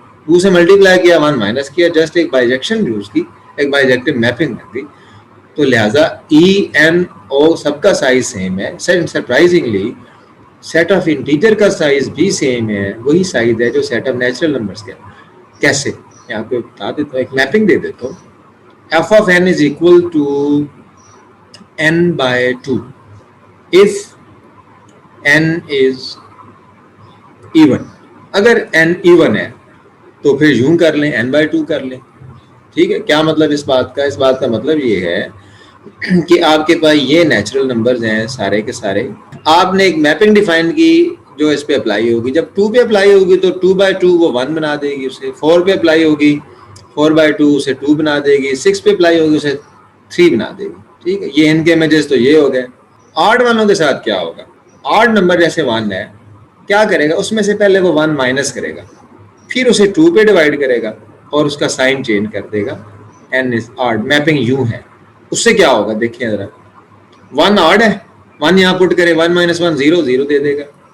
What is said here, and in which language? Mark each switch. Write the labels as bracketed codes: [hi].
[ur] 2 سے ملٹیپلائی کیا 1 مائنس کیا، جسٹ ایک بائیجیکشن یوز کی، ایک بائیجیکٹیو میپنگ کر دی. تو لہٰذا ای این او سب کا سائز سیم ہے. سرپرائزنگلی سیٹ آف انٹیجر کا سائز بھی سیم ہے، وہی سائز ہے جو سیٹ آف نیچرل نمبرز کا. کیسے؟ میں آپ کو بتا دیتا ہوں، ایک میپنگ دے دیتا ہوں. [en] f of n is equal to n by 2 if n is even. [ur] اگر n even ہے تو پھر یوں کر لیں n by 2 کر لیں. ٹھیک ہے، کیا مطلب اس بات کا؟ اس بات کا مطلب یہ ہے کہ آپ کے پاس یہ نیچرل نمبرز ہیں سارے کے سارے. آپ نے ایک میپنگ ڈیفائن کی جو اس پہ اپلائی ہوگی. جب 2 پہ اپلائی ہوگی تو 2 by 2 وہ 1 بنا دے گی اسے. 4 پہ اپلائی ہوگی 4/2 اسے 2 بنا دے گی, 6 پہ اپلائی ہوگی اسے 3 بنا دے گی. ٹھیک ہے, یہ ان کے امیجز تو یہ ہو گئے. آڈ والوں کے ساتھ کیا ہوگا؟ آڈ نمبر جیسے 1 ہے, کیا کرے گا, اس میں سے پہلے وہ 1 مائنس کرے گا, پھر اسے 2 پہ ڈیوائڈ کرے گا اور اس کا سائن چینج کر دے گا. [en] n is odd, [ur] میپنگ یوں ہے. اس سے کیا ہوگا دیکھیں ذرا, 1 آڈ ہے, 1 یہاں پٹ کرے, 1 - 1 0 0 دے دے گا.